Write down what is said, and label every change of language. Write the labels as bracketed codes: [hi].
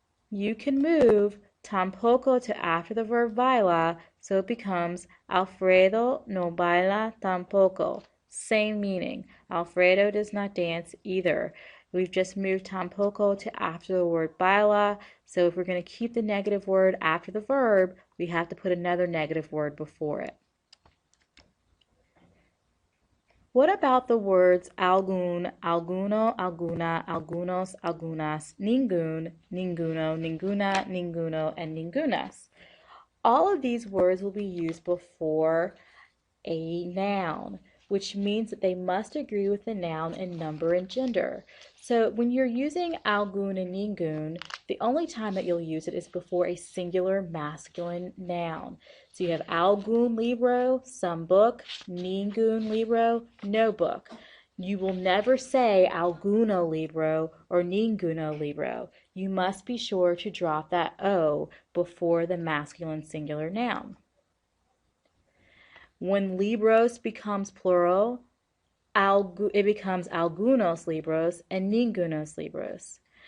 [en] You can move tampoco to after the verb baila, so it becomes [es] Alfredo no baila tampoco. [en] Same meaning. Alfredo does not dance either. We've just moved tampoco to after the word baila, so if we're going to keep the negative word after the verb, we have to put another negative word before it. What about the words algún, alguno, alguna, algunos, algunas, ningún, ninguno, ninguna, ninguno, and ningunas? All of these words will be used before a noun, which means that they must agree with the noun in number and gender. So when you're using algún and ningún, the only time that you'll use it is before a singular masculine noun. So you have algún libro, some book, ningún libro, no book. You will never say alguno libro or ninguno libro. You must be sure to drop that O before the masculine singular noun. When libros becomes plural, it becomes algunos libros and ningunos libros.